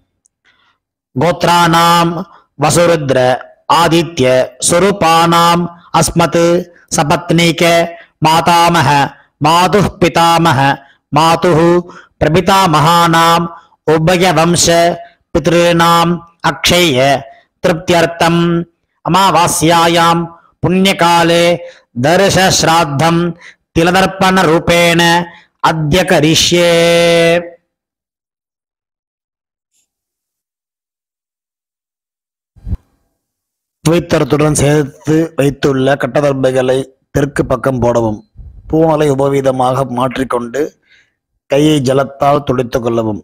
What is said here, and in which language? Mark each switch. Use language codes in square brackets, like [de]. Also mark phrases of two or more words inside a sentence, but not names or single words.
[sa] गोत्राणां वसुरुद्र आदित्य स्वरूपाणां अस्मत् सपत्नीक मातामह मातुः पितामह मातुः प्रपितामहानां उभयवंश पितॄणां अक्षय तृप्त्यर्थं अमावास्यायां पुण्यकाले दर्श श्राद्धं तिलदर्पण रूपेण अद्य करिष्ये। [ta] துவைத்தரத்துடன் சேர்த்து வைத்துள்ள கட்டதர்பைகளை தெற்கு பக்கம் போடவும். பூணலை உபவீதமாக மாற்றிக்கொண்டு கையை ஜலத்தால் துடைத்துக் கொள்ளவும்.